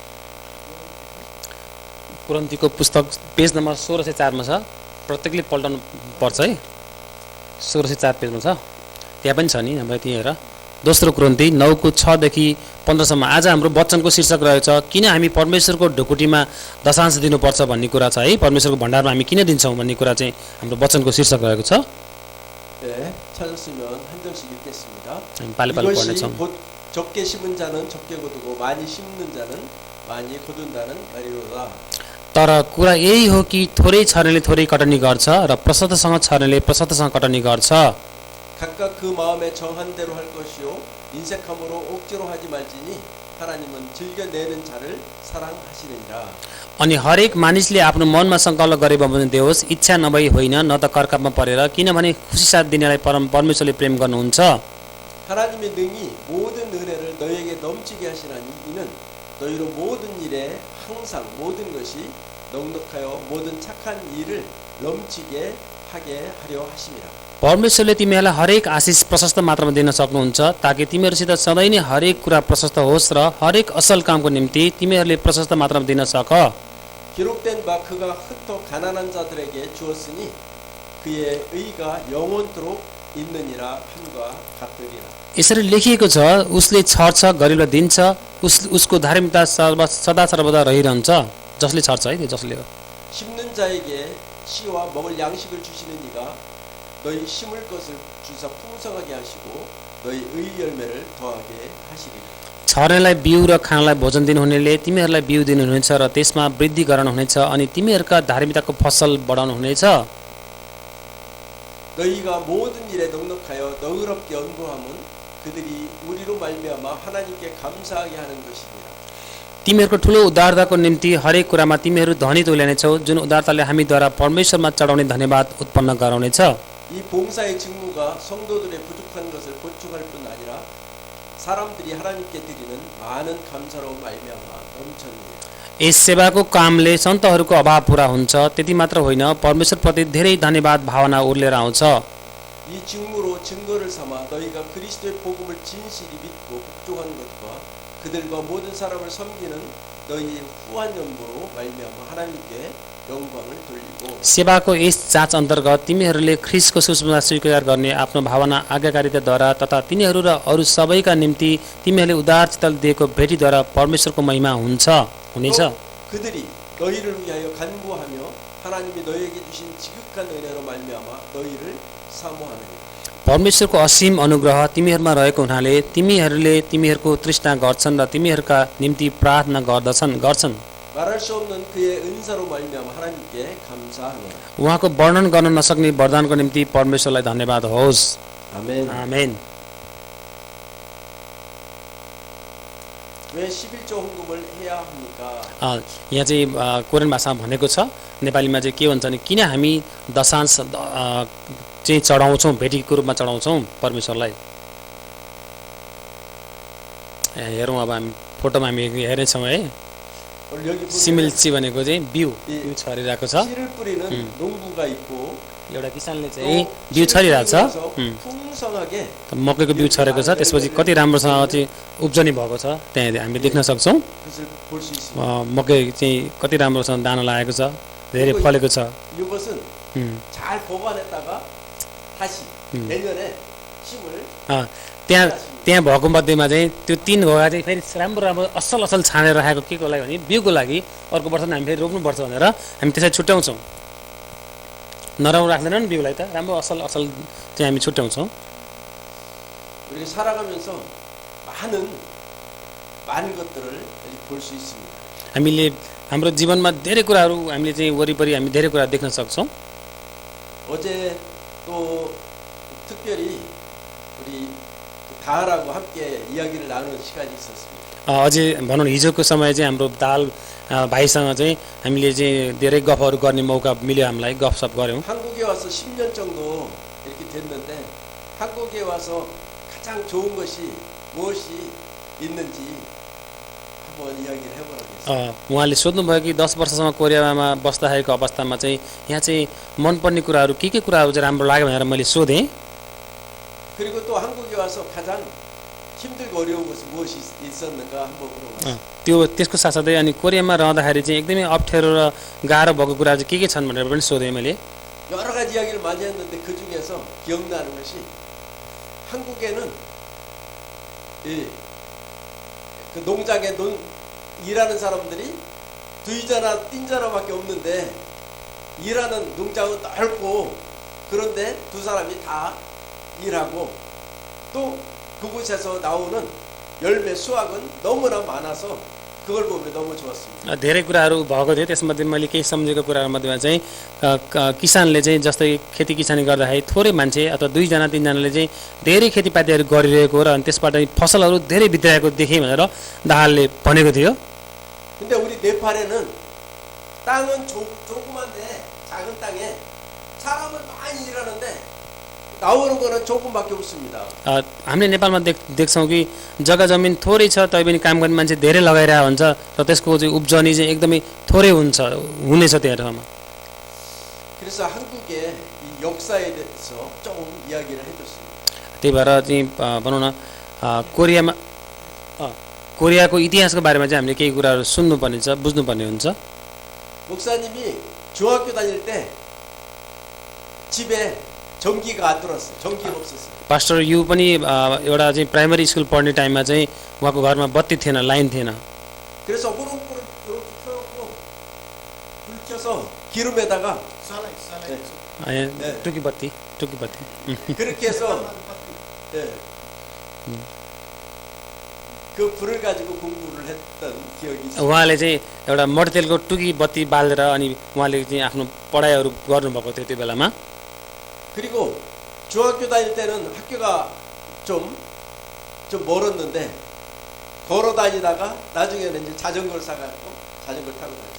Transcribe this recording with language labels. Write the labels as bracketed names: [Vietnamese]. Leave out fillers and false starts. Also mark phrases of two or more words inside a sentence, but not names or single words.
[Nepali] कोरिन्थीको पुस्तक पेज नम्बर 1604 मा छ प्रत्येकले पल्टाउनु पर्छ है 1604 पेजमा छ त्यहाँ पनि छ नि हाम्रो त्यही हेर दोस्रो कोरिन्थी 9को 6 देखि 15 सम्म आज हाम्रो वचनको शीर्षक रहेछ किन हामी परमेश्वरको ढुकुटीमा दशांश दिनुपर्छ भन्ने कुरा छ है परमेश्वरको भण्डारमा हामी किन दिन्छौँ भन्ने कुरा चाहिँ हाम्रो वचनको शीर्षक रहेको छ [Korean] 네, 찾았으면 한 장씩 읽겠습니다. [Nepali] पाले [Korean] 이것이 곧 적게 심은 자는 적게 거두고 많이 심는 자는 많이 거둔다는 말이로다. [Nepali] तर कुरा यही हो कि थोरै छर्नेले थोरै कटनी गर्छ र प्रशस्तसँग छर्नेले प्रशस्तसँग कटनी गर्छ [Korean] 각각 그 마음에 정한 대로 할 것이요 인색함으로 억지로 하지 말지니 하나님은 즐겨내는 자를 사랑하시느니라. [Nepali] अनि हरेक मानिसले आफ्नो मनमा सङ्कल्प गरे बमोजिम देओस् इच्छा नभई होइन न त करकापमा परेर किनभने खुसी साथ दिनेलाई परमेश्वरले प्रेम गर्नुहुन्छ [Korean] 하나님의 능히 모든 은혜를 너희에게 넘치게 하시나니 이는 너희로 모든 일에 항상 모든 것이 넉넉하여 모든 착한 일을 넘치게 하게 하려 하심이라. [Nepali] परमेश्वरले तिमीहरूलाई हरेक आशिष प्रशस्त मात्रामा दिन सक्नुहुन्छ ताकि तिमीहरूसित सधैँ नै हरेक कुरा प्रशस्त होस् र हरेक असल कामको निम्ति तिमीहरूले प्रशस्त मात्रामा दिन सक [Korean] 기록된 바 그가 흩어 가난한 자들에게 주었으니 그의 의가 영원토록 있느니라 함과 같으리라. [Nepali] यसरी लेखिएको छ उसले छर्छ गरिबलाई दिन्छ उसको धार्मिकता सदा सर्वदा रहिरहन्छ जसले छर्छ है त्यो जसले हो [Korean] 심는 자에게 씨와 먹을 양식을 주시는 이가 너희 심을 것을 주사 풍성하게 하시고 너희 의 열매를 더하게 하시리라. [Nepali] छर्नेलाई बिउ र खानलाई भोजन दिनुहुनेले तिमीहरूलाई बिउ दिनुहुनेछ र त्यसमा वृद्धि गराउनुहुनेछ अनि तिमीहरूका धार्मिकताको फसल बढाउनुहुनेछ [Korean] 너희가 모든 일에 넉넉하여 너그럽게 연구함은 그들이 우리로 말미암아 하나님께 감사하게 하는 것이니라. [Nepali] तिमीहरूको ठुलो उदारताको निम्ति हरेक कुरामा तिमीहरू धनी तुल्यानेछौ जुन उदारताले हामीद्वारा परमेश्वरमा चढाउने धन्यवाद उत्पन्न गराउनेछ [Korean] 이 봉사의 직무가 성도들의 부족한 것을 보충할 뿐 आनि라 사람들이 하나님께 드리는 많은 감사로 말미암아 넘쳤느니라. [Nepali] यस सेवाको कामले सन्तहरूको अभाव पूरा हुन्छ त्यति मात्र होइन परमेश्वरप्रति धेरै धन्यवाद भावना उर्लेर आउँछ [Korean] 이 직무로 증거를 삼아 너희가 그리스도의 복음을 진실히 믿고 복종하는 것과 그들과 모든 사람을 섬기는 너희의 후한 연보로 말미암아 하나님께 영광을 돌리고 [Nepali] सेवाको यस जाँच अन्तर्गत तिमीहरूले ख्रिस्टको सुसमाचार स्वीकार गर्ने आफ्नो भावना आज्ञाकारिताद्वारा तथा तिनीहरू र अरू सबैका निम्ति तिमीहरूले उदार चित्त दिएको भेटीद्वारा परमेश्वरको महिमा हुनेछ। [Korean] 또 그들이 너희를 위하여 간구하며 하나님이 너희에게 주신 지극한 은혜로 말미암아 너희를 사모하느니라. [Nepali] परमेश्वरको असीम अनुग्रह तिमीहरूमा रहेको हुनाले तिमीहरूले तिमीहरूको तृष्णा गर्छन् र तिमीहरूका निम्ति प्रार्थना गर्छन्। [Korean] 말할 수 없는 그의 은사로 말미암아 하나님께 감사하노라. [Nepali] उहाँको वर्णन गर्न नसक्ने वरदानको निम्ति परमेश्वरलाई धन्यवाद होस्। [Korean] 아멘. [Nepali] आमेन। [Korean] 왜 11조 헌금을 해야 합니까? [Nepali] यहाँ चाहिँ कोरियन भाषामा भनेको छ, नेपालीमा चाहिँ के भन्छ भने किन हामी दशांश चाहिँ चढाउँछौँ, भेटीको रूपमा चढाउँछौँ परमेश्वरलाई। हेरौँ अब हामी फोटोमा हामी हेरेछौँ है, [Korean] 오늘 여기 [Nepali] सिमिल्ची भनेको चाहिँ बिउ [Korean] 이 [Nepali] छरिरहेको छ। [Korean] 씨를 뿌리는 농부가 있고 [Nepali] एउटा किसानले [Korean] 또 [Nepali] चाहिँ बिउ छरिरहेको छ, [Korean] 풍성하게 [Nepali] मकैको बिउ छरेको छ, त्यसपछि कति राम्रोसँग चाहिँ उब्जनी भएको छ त्यहाँ हामीले देख्न सक्छौँ। [Korean] 그것을 볼 수 있습니다. [Nepali] मकै चाहिँ कति राम्रोसँग दाना लागेको छ, धेरै फलेको छ। [Korean] 이것은 잘 보관했다가 다시 내년에 심을 [Nepali] त्यहाँ भएको मध्येमा चाहिँ त्यो 3 घोगा चाहिँ फेरि राम्रो असल छानेर राखेको के को लागि भने बिउको लागि अर्को वर्ष हामी फेरि रोप्नुपर्छ भनेर हामी त्यसलाई छुट्याउँछौँ। नराम्रो राख्दैनौँ बिउलाई, त राम्रो असल चाहिँ हामी छुट्याउँछौँ। [Korean] 우리가 살아가면서 많은 것들을 볼 수 있습니다. [Nepali] हामीले हाम्रो जीवनमा धेरै कुराहरू हामीले चाहिँ वरिपरि हामी धेरै कुरा देख्न सक्छौँ। [Korean] 어제 또 특별히 우리 다하라고 함께 이야기를 나누는 시간이 있었습니다. [Nepali] अझै भनौँ हिजोको समय चाहिँ हाम्रो दाल भाइसँग चाहिँ हामीले चाहिँ धेरै गफहरू गर्ने मौका मिल्यो, हामीलाई गफसप गऱ्यौँ। [Korean] 한국에 와서 10년 정도 이렇게 됐는데 한국에 와서 가장 좋은 것이 무엇이 있는지 한번 이야기를 해보라고 했어요. [Nepali] उहाँले सोध्नुभयो कि 10 वर्षसम्म कोरियामा बस्दाखेरिको अवस्थामा चाहिँ यहाँ चाहिँ मनपर्ने कुराहरू के कुराहरू चाहिँ राम्रो लाग्यो भनेर मैले सोधेँ। [Korean] 그리고 또 한국에 와서 가장 힘들고 어려운 것이 무엇이 있었는가 한번 물어봤어요. [Nepali] त्यसको साथसाथै अनि कोरियामा रहँदाखेरि चाहिँ एकदमै अप्ठ्यारो र गाह्रो भएको कुराहरू के छन् भनेर पनि सोधेँ मैले। [Korean] 여러 가지 이야기를 많이 했는데 그 중에서 기억나는 것이 한국에는 그 농장에 일하는 사람들이 두이자나 띵자나밖에 없는데 일하는 농장은 넓고 그런데 두 사람이 다 일하고 또 그곳에서 나오는 열매 수확은 너무나 많아서 그걸 보면 너무 좋았습니다. [Nepali] धेरै कुराहरू भएको थियो, त्यसमध्ये मैले केही सम्झेको कुराहरूमध्येमा चाहिँ किसानले चाहिँ जस्तै खेती किसानी गर्दाखेरि थोरै मान्छे अथवा 2 जना 3 जनाले चाहिँ धेरै खेतीपातीहरू गरिरहेको र अनि त्यसबाट फसलहरू धेरै भित्राएको देखेँ भनेर दाहालले भनेको थियो। [Korean] 근데 우리 네팔에는 땅은 조그만데 작은 땅에 사람은 많이 일하는데 나오는 거는 조금밖에 없습니다. [Nepali] हामीले नेपालमा देख्छौँ कि जग्गा जमिन थोरै छ तैपनि काम गर्ने मान्छे धेरै लगाइरहेको हुन्छ र त्यसको चाहिँ उब्जनी चाहिँ एकदमै थोरै हुनेछ त्यहाँमा। [Korean] 그래서 한국의 이 역사에 대해서 조금 이야기를 해줬습니다. [Nepali] त्यही भएर चाहिँ भनौँ न कोरियाको इतिहासको बारेमा चाहिँ हामीले केही कुराहरू सुन्नुपर्ने छ, बुझ्नुपर्ने हुन्छ। [Korean] 목사님이 중학교 다닐 때 집에 전기가 안 들어왔어요. 전기가 없었어요. [Nepali] पास्टर यु पनि एउटा चाहिँ [English] primary school [Nepali] पढ्ने टाइममा चाहिँ उहाँको घरमा बत्ती थिएन, लाइन थिएन। [Korean] 그래서 호롱불을 이렇게 켜놓고 불 켜서 기름에다가 [Nepali] टुकी बत्ती [Korean] 그렇게 해서 그 불을 가지고 공부를 했던 기억이 있어요. [Nepali] उहाँले चाहिँ एउटा मट्टीतेलको टुकी बत्ती बालेर अनि उहाँले चाहिँ आफ्नो पढाइहरू गर्नुभएको थियो त्यो बेलामा। [Korean] 그리고 중학교 다닐 때는 학교가 좀 멀었는데 걸어 다니다가 나중에는 이제 자전거를 사가지고 자전거를 타고 다녔어요.